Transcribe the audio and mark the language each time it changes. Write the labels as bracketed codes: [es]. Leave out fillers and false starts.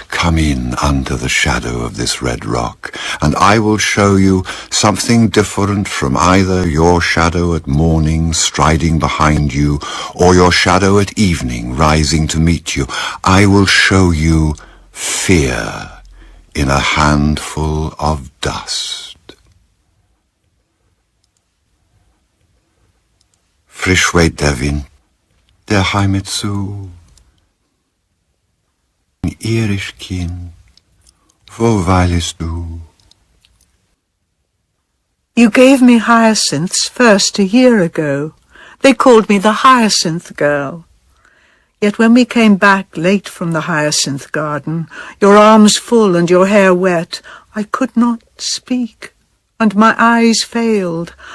[en] Come in under the shadow of this red rock, and I will show you something different from either your shadow at morning striding behind you, or your shadow at evening rising to meet you. I will show you fear in a handful of dust. [de] Frisch weht der Wind der Heimat zu. Irisch Kind, wo weilest du? [en] You gave me hyacinths first a year ago. They called me the hyacinth girl. Yet when we came back late from the hyacinth garden, your arms full and your hair wet, I could not speak, and my eyes failed.